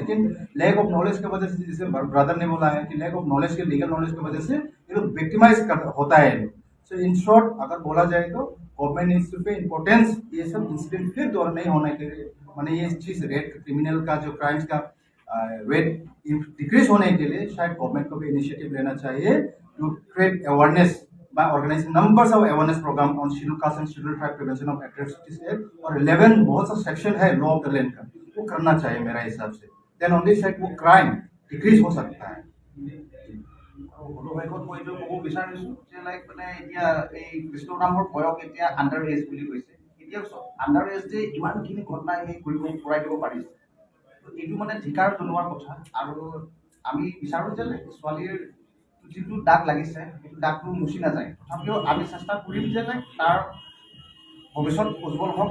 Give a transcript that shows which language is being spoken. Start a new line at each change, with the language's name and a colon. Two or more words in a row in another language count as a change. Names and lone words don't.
Hindi: लेकिन
English: lack of knowledge
Hindi: की वजह से, जैसे ब्रदर ने बोला है कि
English: lack of knowledge
Hindi: के,
English: legal knowledge
Hindi: की वजह से ये लोग विक्टिमाइज होता है।
English: so in short
Hindi: अगर बोला जाए तो गवर्नमेंट इस पे इम्पोर्टेंस, ये सब इंसिडेंट फिर दोबारा नहीं होने के लिए, मैंने ये चीज़ रेट क्रिमिनल का जो क्राइम्स का रेट डिक्रीज होने के लिए शायद गवर्नमेंट को भी इनिशिएटिव लेना चाहिए
English: to create awareness by organizing numbers of awareness program on scheduled caste and scheduled tribe prevention of atrocities act
Hindi: और 11 बहुत सा सेक्शन है
English: law of the land
Hindi: का, वो करना चाहिए मेरा हिसाब से।
English: then only
Hindi: शायद वो
English: crime decrease
Hindi: हो सकता है।
Assamese: শেষত মই এইটো ক'ব বিচাৰিছোঁ যে লাইক মানে এতিয়া এই কৃষ্ণ নামৰ বয়স এতিয়া
English: under age
Assamese: বুলি কৈছে। এতিয়া
English: under age
Assamese: যে ইমানখিনি ঘটনা সেই কৰিব পৰাই দিব পাৰিছে, এইটো মানে ধিকাৰ জনোৱাৰ কথা। আৰু আমি বিচাৰোঁ যে ছোৱালীৰ যিটো দাগ লাগিছে সেইটো দাগটো মুচি নাযায়, তথাপিও আমি চেষ্টা কৰিম যে তাৰ ভৱিষ্যত উজ্জ্বল হওক।